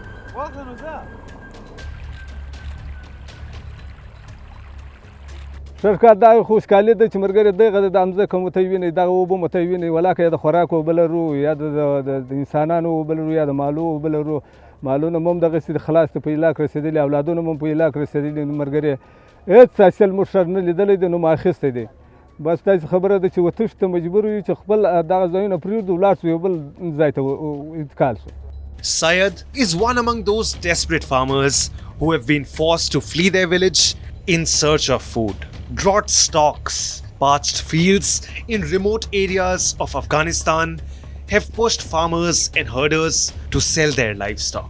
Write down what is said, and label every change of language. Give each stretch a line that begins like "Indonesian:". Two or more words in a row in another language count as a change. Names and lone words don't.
Pashto: سرکار دا خو ښکالي ده چې ملګري دغه د ځمکه مو ته وینئ دغه اوبه مو ته وینئ ولاکه یا د خوراک اوبه لرو یا د انسانانو اوبه لرو یا د مالو اوبه لرو مالونه مو هم دغسې خلاص ته په هلاک رسېدلي اولادونه مو هم په هلاک رسېدلي نو ملګري هېڅ حاصل موږ ښه نه لیدلی دی نو مو اخیستی دی بس داسې خبره ده چې وتښتو ته مجبور یو چې خپل دغه ځایونه پرېږدو ولاړ شو یو بل ځای ته انتقال شو.
English: Syed is one among those desperate farmers who have been forced to flee their village in search of food. Drought stocks, parched fields in remote areas of Afghanistan have pushed farmers and herders to sell their livestock.